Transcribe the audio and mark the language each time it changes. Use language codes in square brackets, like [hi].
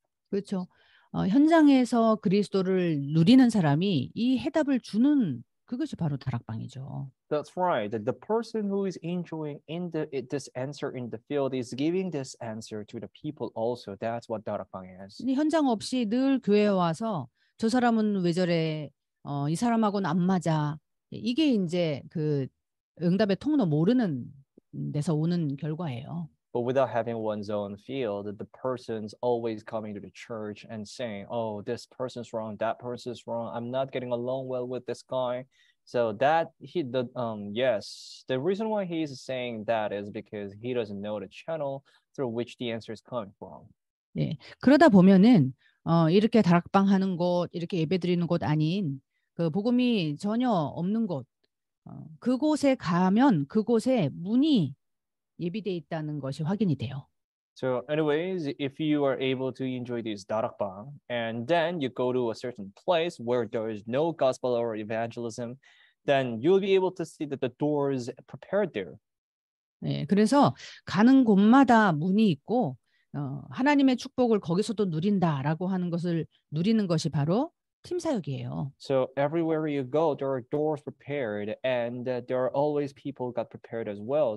[ko] 그렇죠. 현장에서 그리스도를 누리는 사람이 이 해답을 주는 그것이 바로 다락방이죠. [en] That's right. The person who is enjoying this answer in the field is giving this answer to the people also. That's what 다락방 is. [ko] 현장 없이 늘 교회에 와서 저 사람은 왜 저래? 이 사람하고는 안 맞아. 이게 이제 그 응답의 통로 모르는 데서 오는 결과예요. [en] But without having one's own field, the person's always coming to the church and saying, "Oh, this person's wrong, that person's wrong. I'm not getting along well with this guy." So that yes, the reason why he's saying that is because he doesn't know the channel through which the answer is coming from. [ko] 예, 그러다 보면은 이렇게 다락방 하는 곳, 이렇게 예배 드리는 곳 아닌 그 복음이 전혀 없는 곳, 그곳에 가면 그곳에 문이 예비돼 있다는 것이 확인이 돼요. [en] So anyways, if you are able to enjoy this darakbang and then you go to a certain place where there is no gospel or evangelism, then you'll be able to see that the doors prepared there. [ko] 예, 그래서 가는 곳마다 문이 있고 하나님의 축복을 거기서도 누린다라고 하는 것을 누리는 것이 바로 팀 사역이에요. [en] So everywhere you go, there are doors prepared, and there are always people got prepared as well.